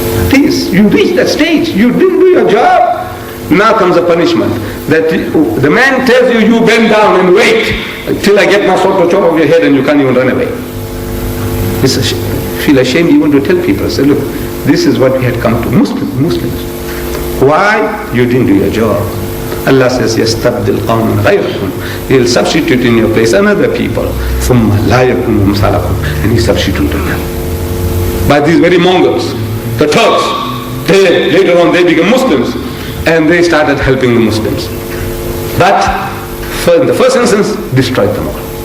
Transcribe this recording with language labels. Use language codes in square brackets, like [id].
[en] Please, you reached that stage, you didn't do your job. Now comes the punishment. That the man tells you, you bend down and wait till I get my sword to chop off your head, and you can't even run away. Feel ashamed even to tell people. Say, look, this is what we had come to. Muslims. Why? You didn't do your job. [ar] Allah says, يَسْتَبْدِلْ قَوْمًا غَيْرَكُمْ. [en] He'll substitute in your place another people. [ar] ثُمَّ لَا يَكُونُ أَمْثَالَكُمْ. [en] And He substituted them. By these very Mongols, the Turks, later on they became Muslims. And they started helping the Muslims. But in the first instance, destroyed them all.